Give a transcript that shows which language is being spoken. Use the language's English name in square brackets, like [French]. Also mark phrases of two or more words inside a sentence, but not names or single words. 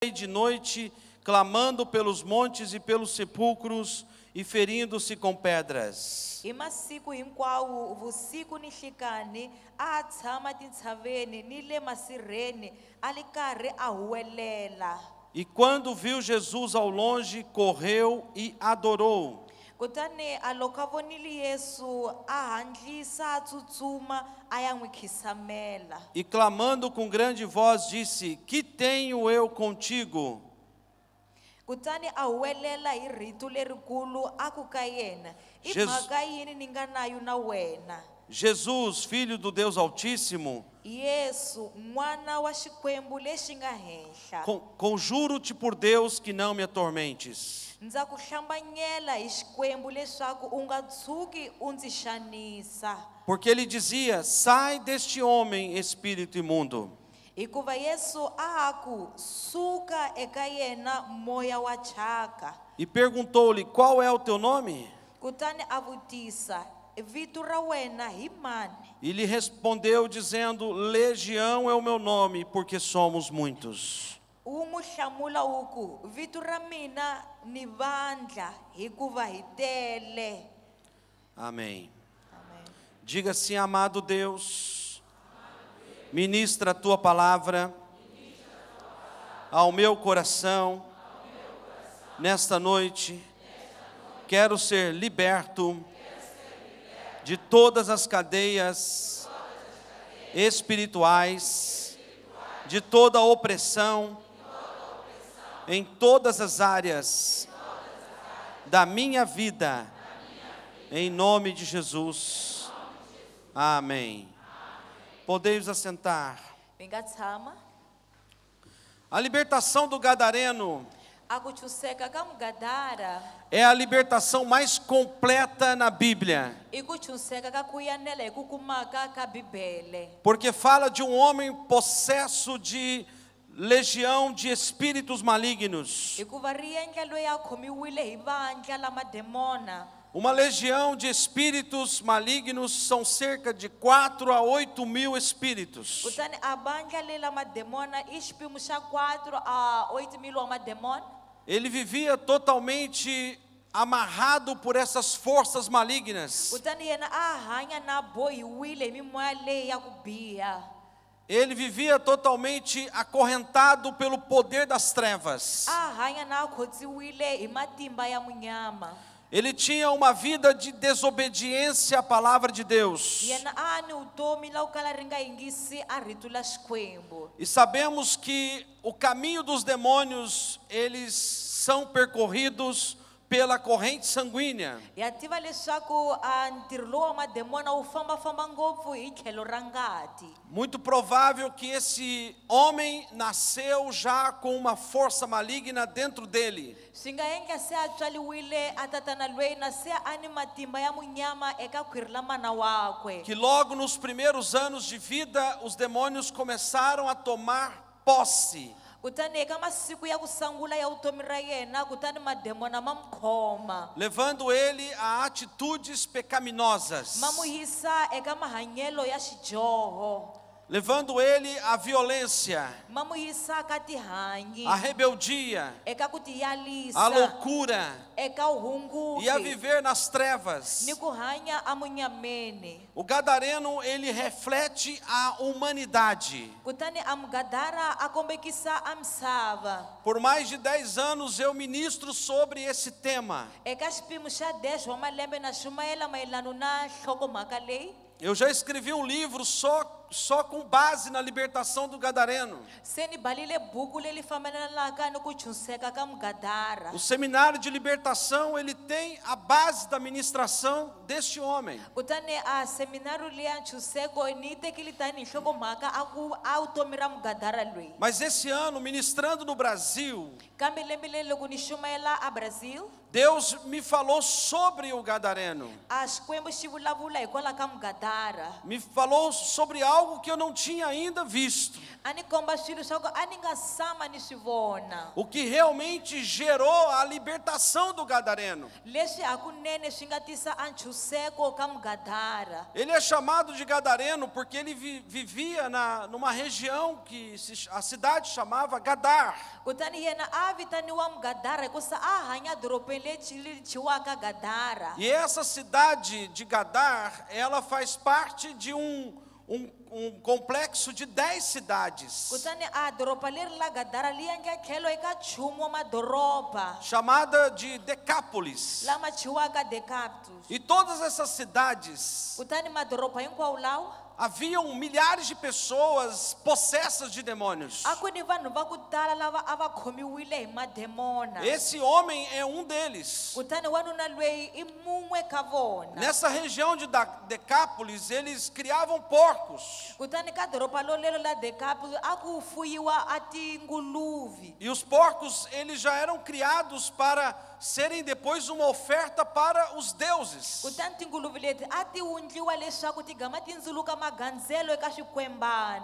[Portuguese] e de noite, clamando pelos montes e pelos sepulcros e ferindo-se com pedras. [Tsonga] Hi masiku hinkwawo vusiku ni nhlekani a tshama tintshaveni ni le masirheni a ri karhi a huwelela. [Portuguese] E quando viu Jesus ao longe, correu e adorou. [Tsonga] Kutani a loko a vonile Yesu a hantlisa a tsutsuma a ya n'wi khisamela. [Portuguese] E clamando com grande voz disse: Que tenho eu contigo? [Tsonga] Kutani a huwelela hi rito lerikulu a ku ka yena, i mhaka yini ni nga nayo na wena? [Portuguese] Jesus, filho do Deus Altíssimo, [Tsonga] Yesu n'wana wa xikwembu lexi nga henhla, [Portuguese] conjuro-te por Deus que não me atormentes. [Tsonga] ndza ku hlambanyela hi xikwembu leswaku u nga tshuki u ndzi xanisa. [Portuguese] Porque ele dizia: Sai deste homem, espírito imundo. [Tsonga] Hikuva Yesu a ku suka eka yena moya wa thyaka. [Portuguese] E perguntou-lhe: Qual é o teu nome? [Tsonga] Kutani a vutisa, vito ra wena hi mani? [Portuguese] E lhe respondeu dizendo: Legião é o meu nome, porque somos muitos. [Tsonga] U n'wi hlamula u ku, vito ra mina ni vandla hikuva hi tele. [Portuguese] Amém. Amém. Diga assim: Amado Deus, ministra a tua palavra ao meu coração. Nesta noite, quero ser liberto de todas as cadeias espirituais, de toda a opressão, em todas as áreas da minha vida, em nome de Jesus. Amém. Podeis assentar. [Tsonga] Mi nga tshama. [Portuguese] A libertação do gadareno [Tsonga] A ku chuseka ka Mugadara [Portuguese] é a libertação mais completa na Bíblia, [Tsonga] i ku chuseka ka ku yanela hi ku kumaka ka Bibele. [Portuguese] porque fala de um homem possesso de legião de espíritos malignos. [Tsonga] Hikuva ri endla loyi a khomiwile hi vandla lama demona. [Portuguese] Uma legião de espíritos malignos são cerca de 4 a 8 mil espíritos. [Tsonga] Kutani a bandla leyi lama demona i xipimo xa 4 a 8 mil wa mademona. [Portuguese] Ele vivia totalmente amarrado por essas forças malignas. [Tsonga] Kutani yena a hanya na bohiwile hi mimoya leyi ya ku biha. [Portuguese] Ele vivia totalmente acorrentado pelo poder das trevas. [Tsonga] A hanya na khotsiwile hi matimba ya munyama. [Portuguese] Ele tinha uma vida de desobediência à palavra de Deus. [Tsonga] Yena a ni vutomi la ku kala ri nga yingisi a rito la Xikwembu. [Portuguese] E sabemos que o caminho dos demônios, eles são percorridos pela corrente sanguínea. [Tsonga] Ya tiva leswaku a ntirho lowu wa mademona wu fambafamba ngopfu hi tlhelo ra ngati. [Portuguese] Muito provável que esse homem nasceu já com uma força maligna dentro dele. [Tsonga] Swi nga endla se a tswaliwile a tatana loyi na se a ni matimba ya munyama eka khwiri la mana wakwe. [Portuguese] Que logo nos primeiros anos de vida, os demônios começaram a tomar posse. [Tsonga] Kutani eka masiku ya ku sangula ya vutomi ra yena kutani mademona ma mkhoma. [Portuguese] Levando ele a atitudes pecaminosas. [Tsonga] Ma mu yisa eka mahanyelo ya xidyoho. [Portuguese] Levando ele à violência, [Tsonga] Ma mu yisa ka tihanyi. [Portuguese] à rebeldia, [Tsonga] Eka ku tiyalisa. [Portuguese] à loucura [Tsonga] Eka uhunguki. [Portuguese] e a viver nas trevas. [Tsonga] Ni ku hanya a munyameni. [Portuguese] O gadareno, ele reflete a humanidade. [Tsonga] Kutani a Mugadara a kombekisa a misava. [Portuguese] Por mais de 10 anos eu ministro sobre esse tema. [Tsonga] Eka xipimo xa 10 wa malembe na xumayela mayelano na nhlokomhaka leyi. [Portuguese] Eu já escrevi um livro só com base na libertação do gadareno. [Tsonga] Se ni balile buku leyi fambelanaka ni ku chuseka ka Mugadara. [Portuguese] O seminário de libertação, ele tem a base da ministração deste homem. [Tsonga] Kutani a seminaru leya nchuseko ni tekili tani nhlokomhaka a vutomi ra Mugadara loyi. [Portuguese] Mas esse ano, ministrando no Brasil, [Tsonga] Kambe lembe leyi loko ni xumayela a Brazil, [Portuguese] Deus me falou sobre o gadareno. [Tsonga] a Xikwembu xi vulavula hikwalaho ka Mugadara. [Portuguese] Me falou sobre algo algo que eu não tinha ainda visto. [Tsonga] a ni komba swilo swa ku a ni nga sama ni swi vona. [Portuguese] O que realmente gerou a libertação do gadareno. [Tsonga] Leswi hakunene swi nga tisa a nchuseko ka mugadara. [Portuguese] Ele é chamado de gadareno porque ele vivia numa região que a cidade chamava Gadar. [Tsonga] Kutani yena a vitaniwa mugadara hikusa a hanya doropeni leri chiwaka Gadara. [Portuguese] E essa cidade de Gadar, ela faz parte de um complexo de 10 cidades, [Tsonga] Kutani a doropa leri la Gadara li yange tlhelo eka nchumu wa madoropa [Portuguese] chamada de Decápolis. [Tsonga] lama chiwaka Decaptus. [Portuguese] E todas essas cidades, [Tsonga] Kutani madoropa hinkwawo lawa [Portuguese] haviam milhares de pessoas possessas de demônios. [Tsonga] a ku ni vanhu va ku tala lava a va khomiwile hi mademona. [Portuguese] Esse homem é um deles. [Tsonga] Kutani wanuna lweyi i mun'we ka vona. [Portuguese] Nessa região de Decápolis, eles criavam porcos. [Tsonga] Kutani ka doropa lolelo la Decaptus a ku fuyiwa a tinguluve. [Portuguese] E os porcos, eles já eram criados para serem depois uma oferta para os deuses. [Tsonga] Kutani tinguluve leti a ti wundliwa leswaku ti gama tindzuluka magandzelo eka swikwembana